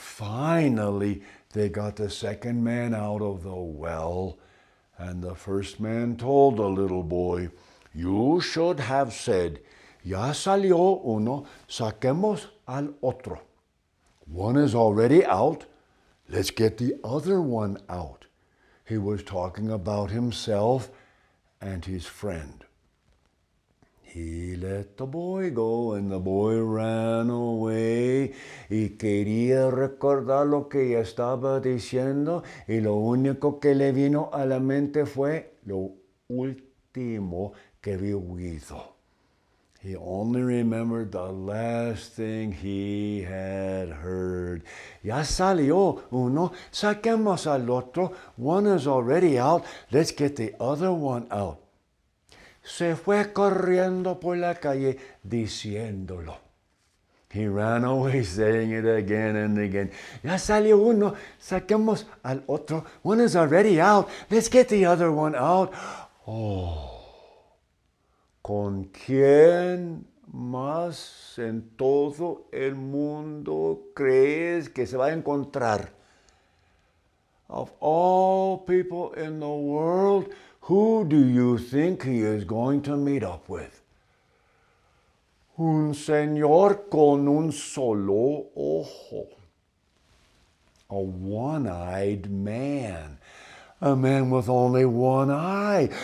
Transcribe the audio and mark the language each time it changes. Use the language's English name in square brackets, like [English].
[English] Finally, they got the second man out of the well, and the first man told the little boy, You should have said, [Spanish] Ya salió uno, saquemos al otro. [English] One is already out. Let's get the other one out. He was talking about himself and his friend. He let the boy go, and the boy ran away [Spanish] y quería recordar lo que ya estaba diciendo, y lo único que le vino a la mente fue lo último que había oído. [English] He only remembered the last thing he had heard. [Spanish] Ya salió uno, saquemos al otro. [English] One is already out. Let's get the other one out. [Spanish] se fue corriendo por la calle diciéndolo. [English] He ran away saying it again and again. [Spanish] Ya salió uno, saquemos al otro. [English] One is already out. Let's get the other one out. [Spanish] Oh, ¿con quién más en todo el mundo crees que se va a encontrar? [English] Of all people in the world, who do you think he is going to meet up with? [Spanish] Un señor con un solo ojo. [English] A one-eyed man. A man with only one eye.